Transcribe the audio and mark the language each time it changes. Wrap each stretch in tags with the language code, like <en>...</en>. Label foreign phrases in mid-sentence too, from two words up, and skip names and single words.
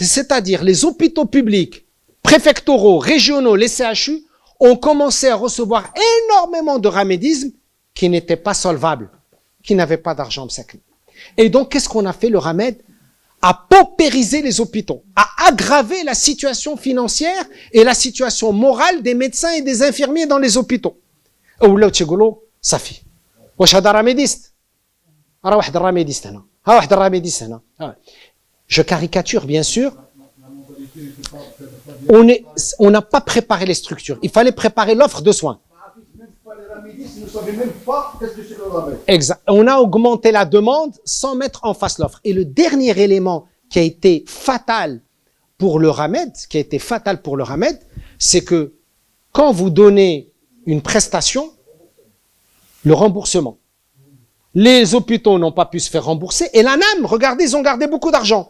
<fr>C'est-à-dire les hôpitaux publics, préfectoraux, régionaux, les CHU ont commencé à recevoir énormément de ramédisme qui n'étaient pas solvables, qui n'avaient pas d'argent msakn. Et donc, qu'est-ce qu'on a fait? Le Ramed a paupérisé les hôpitaux, a aggravé la situation financière et la situation morale des médecins et des infirmiers dans les hôpitaux. Ou là, tu dis, ça fait.</fr> <ar>واش هادا</ar> <fr>ramédiste.</fr> <ar>ارا واحد ramédiste هنا. ها واحد ramédiste هنا.</ar> <fr>Je caricature, bien sûr. On n'a pas préparé les structures. Il fallait préparer l'offre de soins. Exact. On a augmenté la demande sans mettre en face l'offre. Et le dernier élément qui a été fatal pour le Ramed, c'est que quand vous donnez une prestation, le remboursement, les hôpitaux n'ont pas pu se faire rembourser et l'ANAM, regardez, ils ont gardé beaucoup d'argent.</fr>